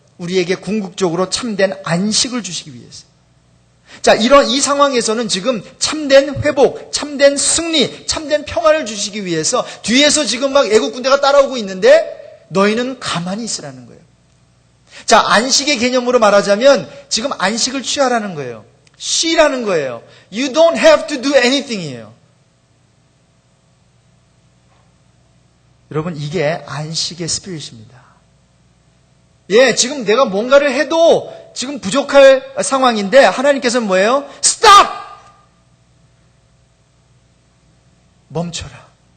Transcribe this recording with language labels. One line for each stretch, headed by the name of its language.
Korean: 우리에게 궁극적으로 참된 안식을 주시기 위해서. 자, 이 상황에서는 지금 참된 회복, 참된 승리, 참된 평안을 주시기 위해서 뒤에서 지금 막 애국 군대가 따라오고 있는데 너희는 가만히 있으라는 거예요. 자, 안식의 개념으로 말하자면 지금 안식을 취하라는 거예요. 쉬라는 거예요.
English: You don't have to do anything이에요.
Korean: 여러분, 이게 안식의 스피릿입니다. 예, 지금 내가 뭔가를 해도 지금 부족할 상황인데 하나님께서는 뭐예요?
English: Stop!
Korean: 멈춰라.